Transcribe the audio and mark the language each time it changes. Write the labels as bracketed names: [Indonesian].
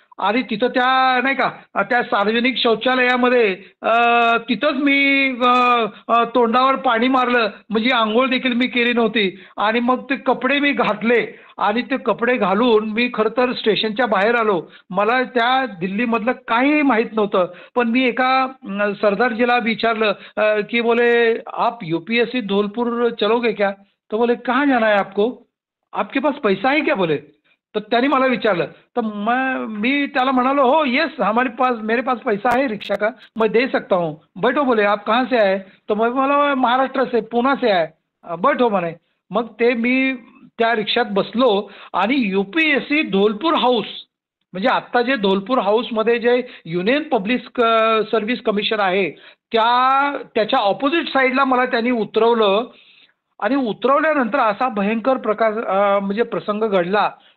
[Marathi] आणि तिथं त्या नाही का त्या सार्वजनिक शौचालयामध्ये तिथंच मी तोंडावर पाणी मारलं, म्हणजे आंघोळ देखील मी केली नव्हती. आणि मग ते कपडे मी घातले आणि ते कपडे घालून मी खरं तर स्टेशनच्या बाहेर आलो. मला त्या दिल्लीमधलं काहीही माहीत नव्हतं. पण मी एका सरदारजीला विचारलं की [Hindi] बोले आप UPSC धौलपुर चलोगे क्या. तो बोले कहाँ जाना है आपको, आपके पास पैसा है क्या बोले. [Marathi] तर त्यांनी मला विचारलं. तर मी त्याला म्हणालो हो [Hindi] येस हमारे पास मेरे पास पैसा है रिक्शा का, मैं दे सकता हूँ. बैठो बोले आप कहाँ से आए. तो मैं मला महाराष्ट्र से पुणे से आए. [Marathi] बैठो म्हणे. मग ते मी त्या रिक्षात बसलो आणि UPSC धौलपुर हाऊस म्हणजे आत्ता जे धौलपुर हाऊसमध्ये जे युनियन पब्लिक सर्व्हिस कमिशन आहे त्याच्या ऑपोजिट साईडला मला त्यांनी उतरवलं. आणि उतरवल्यानंतर असा भयंकर प्रकार म्हणजे प्रसंग घडला.